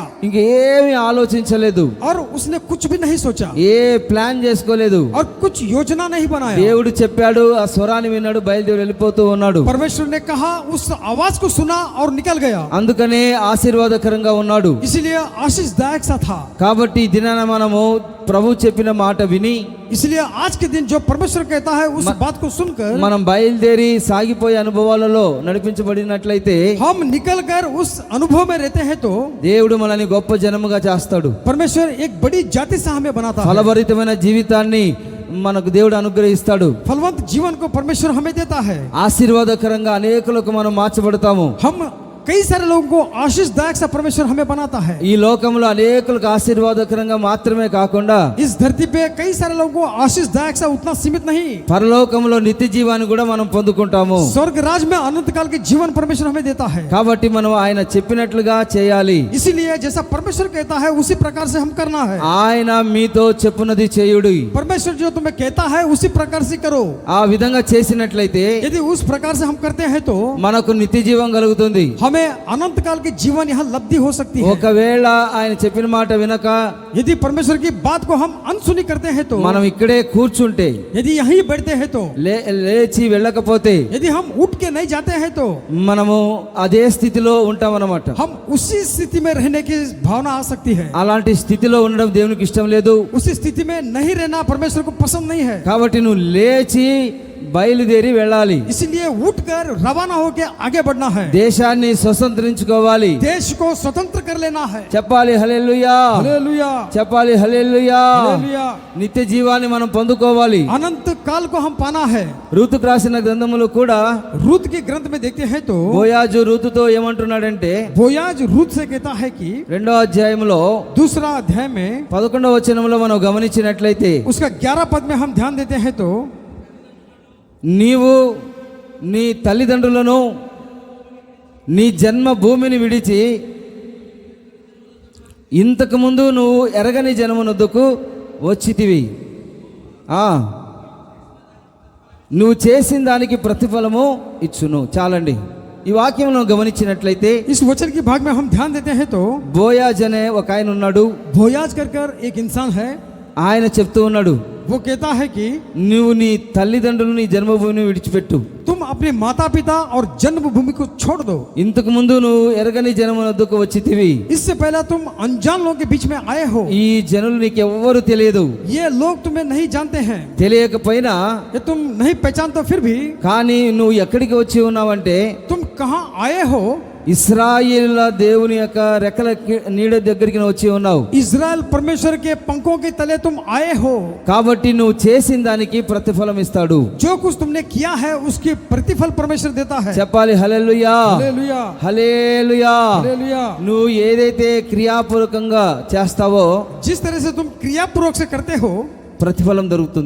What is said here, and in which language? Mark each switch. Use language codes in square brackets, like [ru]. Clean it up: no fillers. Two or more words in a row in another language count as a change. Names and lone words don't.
[te] ఇంకేమీ ఆలోచించలేదు, [hi] और उसने कुछ भी नहीं सोचा [te] ఏ ప్లాన్ చేసుకోలేదు. [hi] और कुछ योजना नहीं बनाया। [te] దేవుడు చెప్పాడు, ఆ స్వరాన్ని విన్నాడు, బయలుదేరి వెళ్ళిపోతూ ఉన్నాడు. [hi] परमेश्वर ने कहा, उस आवाज को सुना और निकल गया, [te] అందుకనే ఆశీర్వాదకరంగా ఉన్నాడు. [hi] इसलिए आशीषदायक सा था। [te] కాబట్టి ఈ దినాన మనము ప్రభు చెప్పిన మాట విని, [hi] इसलिए आज के दिन जो परमेश्वर कहता है उस बात को सुनकर [te] మనం బయలుదేరి సాగిపోయే అనుభవాలలో నడిపించబడినట్లయితే, [hi] हम निकल कर उस अनुभव में रहते हैं तो [te] దేవుడు మనల్ని గొప్ప జనముగా చేస్తాడు. [hi] परमेश्वर एक बड़ी जाति से हमें बनाता है। [te] ఫలభరితమైన జీవితాన్ని మనకు దేవుడు అనుగ్రహిస్తాడు. [hi] फलवंत जीवन को परमेश्वर हमें देता है। [te] ఆశీర్వాదకరంగా అనేకులకు మనం మార్చబడతాము. [hi] हम कई सारे लोगों को आशीषदायक सा परमेश्वर हमें बनाता है। [te] ఈ లోకంలో అనేకులకు ఆశీర్వాదకరంగా మాత్రమే కాకుండా [hi] इस धरती पे कई सारे लोगों को आशीषदायक सा उतना सीमित नहीं, [te] పరలోకంలో నిత్య జీవాన్ని కూడా మనం పొందుకుంటాము. [hi] स्वर्ग राज में अनंत काल के जीवन परमेश्वर हमें देता है। [te] కాబట్టి మనం ఆయన చెప్పినట్లుగా చేయాలి. [hi] इसीलिए जैसा परमेश्वर कहता है उसी प्रकार से हम करना है। [te] ఆయన మీతో చెప్పున్నది చేయుడి. [hi] परमेश्वर जो तुम्हें कहता है उसी प्रकार से करो। [te] ఆ విధంగా చేసినట్లయితే [hi] यदि उस प्रकार से हम करते हैं तो [te] మనకు నిత్య జీవం కలుగుతుంది. [hi] हमें अनंत काल के जीवन यहाँ लब्धि हो सकती है। [te] ఒకవేళ ఆయన చెప్పిన మాట వినక [hi] यदि परमेश्वर की बात को हम अनसुनी करते हैं तो, [te] మనం ఇక్కడే కూర్చుంటే, [hi] यदि यहीं बैठते हैं तो, [te] లేచి వెళ్ళకపోతే [hi] यदि हम उठ के नहीं जाते हैं तो [te] మనము అదే స్థితిలో ఉంటామన్నమాట. [hi] हम उसी स्थिति में रहने की भावना आ सकती है। [te] అలాంటి స్థితిలో ఉండడం దేవునికి ఇష్టం లేదు. [hi] उसी स्थिति में नहीं रहना परमेश्वर को पसंद नहीं है। [te] కాబట్టి నువ్వు లేచి బయలుదేరి వెళ్ళాలి. [hi] इसलिए उठकर रवाना होकर आगे बढ़ना है। [te] దేశాన్ని స్వతంత్రించుకోవాలి. [hi] देश को स्वतंत्र कर लेना है। [te] చెప్పాలి హల్లెలూయా, [hi] हालेलुया, [te] చెప్పాలి హల్లెలూయా. [hi] हालेलुया। [te] నిత్య జీవాన్ని మనం పొందుకోవాలి. [hi] अनंत काल को हम पाना है। [te] రూతుకు రాసిన గ్రంథములు కూడా [hi] रूत के ग्रंथ में देखते हैं तो [te] బోయాజు రూతుతో ఏమంటున్నాడంటే, [hi] बोयाज रूत से कहता है कि [te] 2వ అధ్యాయంలో [hi] दूसरा अध्याय में [te] 11వ వచనంలో మనం గమనించినట్లయితే, [hi] उसका 11 पद में हम ध्यान देते हैं तो, [te] నీవు నీ తల్లిదండ్రులను నీ జన్మ భూమిని విడిచి ఇంతకుముందు నువ్వు ఎరగని జనమునొద్దకు వచ్చితివి. నువ్వు చేసిన దానికి ప్రతిఫలము ఇచ్చును. చాలండి. ఈ వాక్యంలో గమనించినట్లయితే [hi] इस वचन के भाग में हम ध्यान देते हैं तो [te] బోయాజ్ అనే ఒక ఆయన ఉన్నాడు. [hi] बोयाज कर एक इंसान है। [te] ఆయన చెప్తూ ఉన్నాడు, [hi] वो कहता है कि [te] నువ్వు నీ తల్లిదండ్రులు నీ జన్మభూమిని విడిచిపెట్టు. [hi] तुम अपने माता पिता और जन्मभूमि को छोड़ दो। [te] ఇంతకు ముందు నువ్వు ఎరగని జనమునొద్దకు వచ్చితివి. [hi] इससे पहले तुम अनजान लोगों के बीच में आए हो। [te] ఈ జనులు నీకు ఎవ్వరు తెలియదు. [hi] ये लोग तुम्हें नहीं जानते हैं। [te] తెలియకపోయినా [hi] ये तुम नहीं पहचान तो फिर भी [te] కానీ నువ్వు ఎక్కడికి వచ్చి ఉన్నావంటే [hi] तुम कहाँ आए हो? [te] ఇశ్రాయేలుల దేవుని యొక్క రెక్కల నీడ దగ్గరికి నువ్వు వచ్చి ఉన్నావు. [hi] इजराइल परमेश्वर के पंखों के तले तुम आए हो। [te] కాబట్టి నువ్వు చేసిన దానికి ప్రతిఫలం ఇస్తాడు. [hi] जो कुछ तुमने किया है उसकी प्रतिफल परमेश्वर देता है। [te] చెప్పాలి హల్లెలూయా, [hi] हालेलुया, [te] హల్లెలూయా. [hi] हालेलुया। [te] నువ్వు ఏదైతే క్రియాపూర్వకంగా చేస్తావో [hi] जिस तरह से तुम क्रियापूर्वक से करते हो [te] ప్రతిఫలం దొరుకుతుంది.